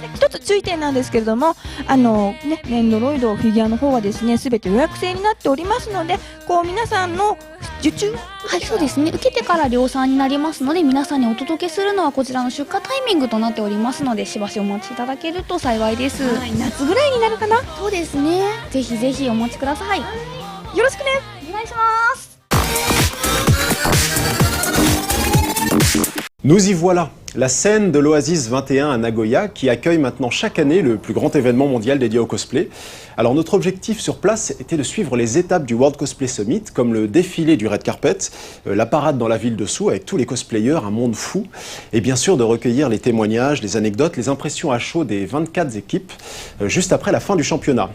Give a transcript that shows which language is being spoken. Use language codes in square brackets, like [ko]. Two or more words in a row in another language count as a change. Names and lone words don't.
[ja] 一つ注意点なんですけれども、ネンドロイドフィギュアの方はですね、すべて予約制になっておりますので、皆さんの受注、そうですね、受けてから量産になりますので、皆さんにお届けするのはこちらの出荷タイミングとなっておりますので、しばしお待ちいただけると幸いです。夏ぐらいになるかな。そうですね、ぜひぜひお待ちください。よろしくね。お願いします。 [fr] Nous y voilà, la scène de l'Oasis 21 à Nagoya qui accueille maintenant chaque année le plus grand événement mondial dédié au cosplay. Alors notre objectif sur place était de suivre les étapes du World Cosplay Summit, comme le défilé du [en] Red Carpet, [fr] la parade dans la ville dessous avec tous les cosplayers, un monde fou, et bien sûr de recueillir les témoignages, les anecdotes, les impressions à chaud des 24 équipes juste après la fin du championnat.